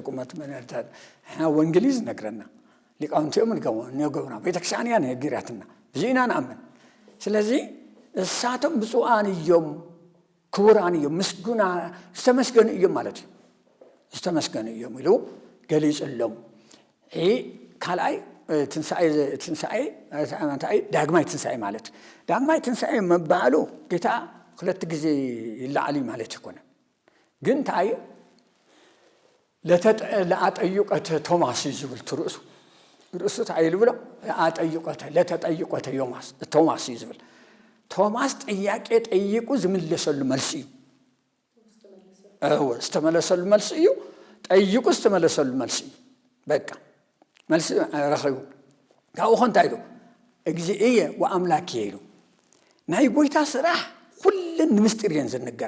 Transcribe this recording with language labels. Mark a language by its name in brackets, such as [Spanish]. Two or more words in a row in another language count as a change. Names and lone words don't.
[Tigrinya] ቁመት መንእርታት ወንጌል እዩ ዝነግረና ሊቃውንቲኦም ንገብሩና ቤተክርስቲያን እያ ነጊራትና ብዚኢና ንኣምን ስለዚ እሳቶም ብፁዓን እዮም ክቡራን እዮም ምስጉና ዝተመስገኑ እዮም ማለት እዩ ዝተመስገኑ እዮም ኢሉ ገሊጹሎም ካልኣይ ትንሣኤ ዳግማይ ትንሣኤ ማለት ዳግማይ ትንሣኤ መባሉ ጌታ [Amharic] ሁለት ጊዜ [Tigrinya] ይላዓል ማለት ይኮነ ግን እንታይ [Geez] ለአጠይቆተ ቶማስ ይዝብል [Tigrinya] ትርእሱ እንታይ ይብሎ [Geez] ለተጠይቆተ ቶማስ ይዝብል [Tigrinya] ቶማስ ጥያቄ ጠይቁ ዝምለሰሉ መልስ እዩ ዝተመለሰሉ መልስ እዩ ጠይቁ ዝተመለሰሉ መልስ እዩ በቃ መልስ ረኺቡ ካብኡ እንታይ ኢሉ [Geez] እግዚእየ ወአምላክየ [Tigrinya] ኢሉ ናይ ጎይታ ስራሕ ኩለን ንምስጢር እየን ዝንገራ